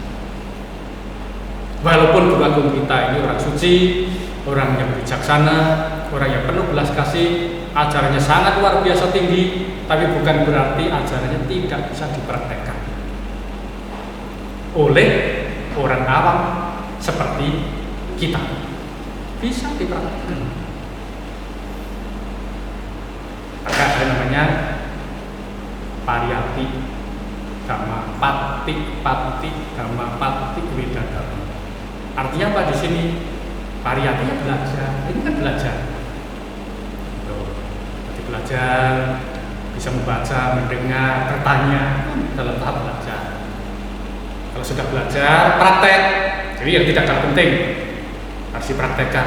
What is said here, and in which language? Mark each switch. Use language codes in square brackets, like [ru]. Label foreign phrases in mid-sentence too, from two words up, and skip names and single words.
[id] Walaupun guru agung kita ini orang suci, orang yang bijaksana, orang yang penuh belas kasih, ajarannya sangat luar biasa tinggi, tapi bukan berarti ajarannya tidak bisa dipraktekkan oleh orang awam seperti kita. Bisa dipraktekkan. Maka ada namanya [pi] pariyati dhamma, pati dhamma, pati weda dhamma. [id] Artinya apa di sini? Pariyatinya belajar. Ini kan belajar. Jadi belajar, bisa membaca, mendengar, bertanya, dalam tahap belajar. Kalau sudah belajar, praktek. Jadi yang tidak kalah penting harus dipraktekkan.